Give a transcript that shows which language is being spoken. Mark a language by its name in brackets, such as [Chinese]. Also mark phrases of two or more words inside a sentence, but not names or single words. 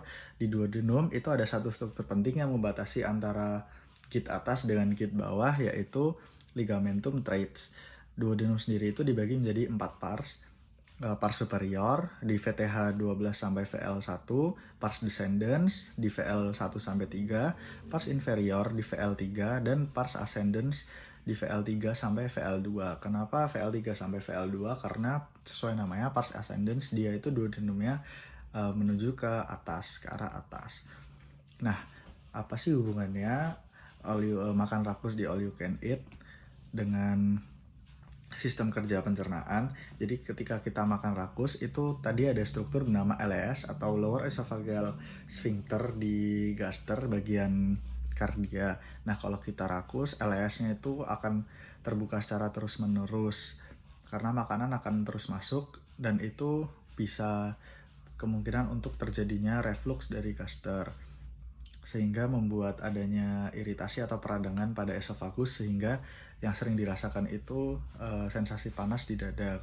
[Indonesian] Di duodenum itu ada satu struktur penting yang membatasi antara kit atas dengan kit bawah, yaitu ligamentum traits. Duodenum sendiri itu dibagi menjadi 4 pars. [Latin] Pars superior [Indonesian] di VTH 12 sampai VL1, [Latin] pars descendens [Indonesian] di VL1 sampai 3, [Latin] pars inferior [Indonesian] di VL3, dan [Latin] pars ascendens [Indonesian] di VL3 sampai VL2. Kenapa VL3 sampai VL2? Karena sesuai namanya [Latin] pars ascendens [Indonesian] dia itu duodenumnya menuju ke atas, ke arah atas. Nah, apa sih hubungannya makan rakus di [English] all you can eat [Indonesian] dengan sistem kerja pencernaan? Jadi ketika kita makan rakus itu tadi ada struktur bernama LES atau [English] lower esophageal sphincter [Indonesian] di gaster bagian kardia. Nah, kalau kita rakus, LES-nya itu akan terbuka secara terus-menerus karena makanan akan terus masuk dan itu bisa kemungkinan untuk terjadinya reflux dari gaster, sehingga membuat adanya iritasi atau peradangan pada esofagus, sehingga yang sering dirasakan itu sensasi panas di dada.